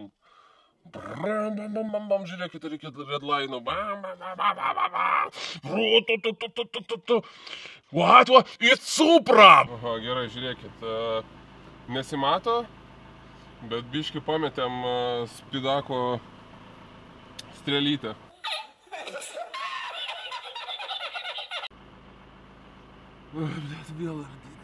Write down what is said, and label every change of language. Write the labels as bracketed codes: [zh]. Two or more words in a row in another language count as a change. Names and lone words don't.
[lt] Brum bum bum bum bum. Žiūrėkit, reikia redline'o. Bam bam bam bam bam bam. [en] What? It's Supra! [lt] Aha, gerai, žiūrėkit. Nesimato, bet biškį pametėm spidako strėlytę. Blet, vėl ardyti.